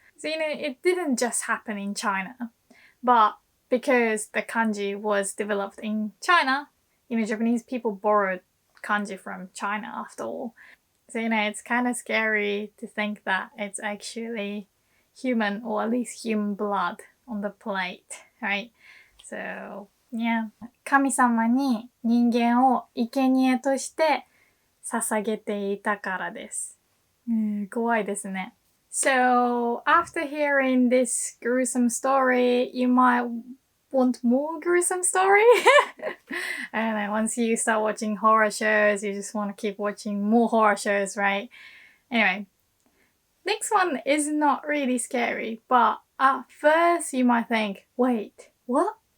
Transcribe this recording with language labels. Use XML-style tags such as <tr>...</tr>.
<en>So, it didn't just happen in China. But because the kanji was developed in China, Japanese people borrowed kanji from China after all. So, it's kind of scary to think that it's actually human, or at least human blood on the plate, right? So, yeah.</en> <ja>神様に人間を生贄として捧げていたからです。怖いですね。</ja> <en>So, after hearing this gruesome story, you might want more gruesome story? I don't know, once you start watching horror shows, you just want to keep watching more horror shows, right? Anyway, next one is not really scary, but at first you might think, wait, what?</en>